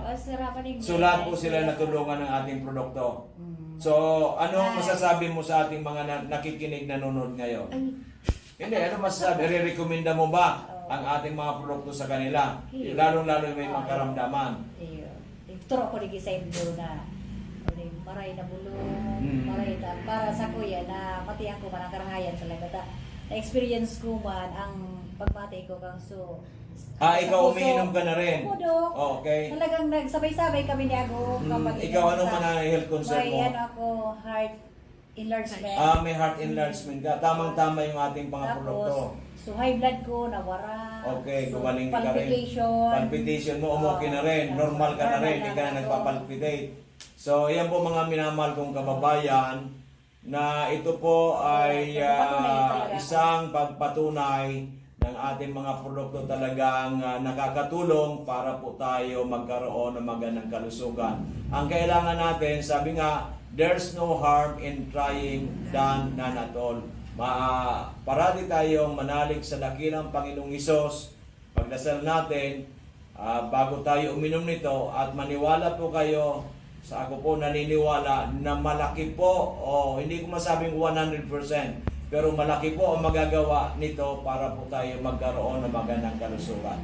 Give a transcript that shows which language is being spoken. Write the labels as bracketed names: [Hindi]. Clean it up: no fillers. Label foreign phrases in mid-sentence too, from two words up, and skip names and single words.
[Filipino] So lahat po sila natulungan ng ating produkto. So ano masasabi mo sa ating mga nakikinig, nanonood ngayon? Hindi, ano masasabi? Re-recommenda mo ba ang ating mga produkto sa kanila? Lalo-lalo may makaramdaman. [Bikol] Turo ko lagi sa inyo na maray na bulong, maray ta para sa kuya na matiyan ko man ang karahayan talaga ta. Na-experience ko man ang pagmatay ko kang so. [Filipino] Ikaw umiinom ka na rin? Opo, Dok. Okay. Talagang nagsabay-sabay kami ni Ago. Ikaw ano man ang health concern mo? May ano ako, [English] heart enlargement. [Filipino] May [English] heart enlargement [Filipino] ka. Tamang-tama yung ating mga produkto. [Bikol] So [English] high blood [Bikol] ko, nawara. [Filipino] Okay, So, gumaling ka rin. palpitation. Palpitation mo, okay na rin. Normal ka na rin, hindi ka na ako. nagpapalpitate. So, yan po mga minamahal kong kababayan na ito po ay isang pagpatunay ng ating mga produkto talagang nakakatulong para po tayo magkaroon ng magandang kalusugan. Ang kailangan natin, sabi nga, [English] there's no harm in trying than none at all. [Filipino] Parati tayong manalig sa dakilang Panginoong Hesus. Pagdasal natin, bago tayo uminom nito, at maniwala po kayo, sa ako po naniniwala na malaki po, hindi ko masabing 100%, pero malaki po ang magagawa nito para po tayo magkaroon ng magandang kalusugan.